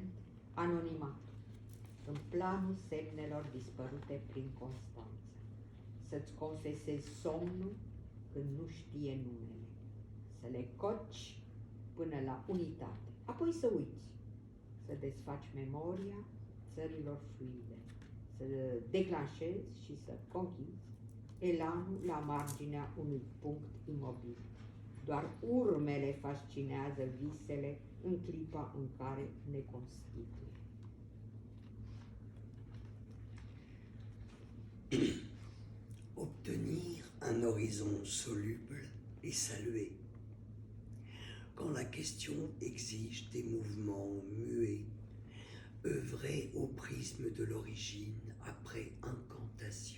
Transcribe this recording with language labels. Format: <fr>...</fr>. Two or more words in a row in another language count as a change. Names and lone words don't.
<ro>anonimatul, în planul semnelor dispărute prin Constanța, să-ți confesezi somnul când nu știe numele, să le coci până la unitate, apoi să uiți, să desfaci memoria țărilor fluide, să declanșezi și să conchizi elanul la marginea unui punct imobil. Doar urmele fascinează visele în clipa în care ne constituie.</ro> <fr>Obtenir un horizon soluble et saluer. Quand la question exige des mouvements muets, œuvrer au prisme de l'origine après incantation.</fr>